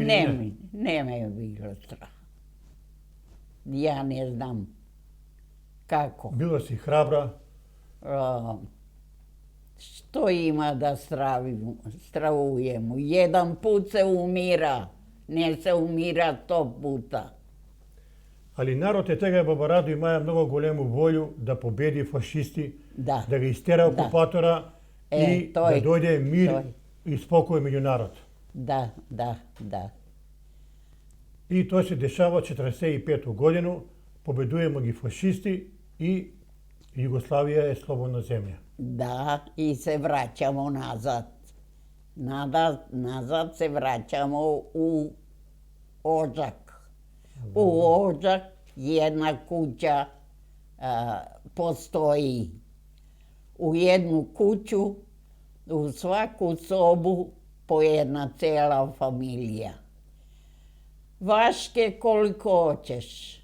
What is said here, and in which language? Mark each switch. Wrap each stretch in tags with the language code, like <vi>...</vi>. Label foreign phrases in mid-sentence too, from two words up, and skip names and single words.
<sr>Ne me je bilo strah. Ja ne znam kako. Bilo si hrabra? Što ima da stravujemo? Jedan put se umira, ne se umira 100 puta. Ali narod je tega</sr> <mk>Баба Радо имаја многу голему волju da победи фашисти, Да. да ги истера окупатора и да дојде мир и спокој меѓу народ. Да. И тоа се дешава 45 годину, победуемо ги фашисти и Југославија е слободна земја. Да, и се враќамо назад. Назад се враќамо у Оđak.</mk> <sr>U Ođak jedna kuća postoji. U jednu kuću, u svaku sobu po jedna cela familija. Vaške koliko hoćeš.</sr>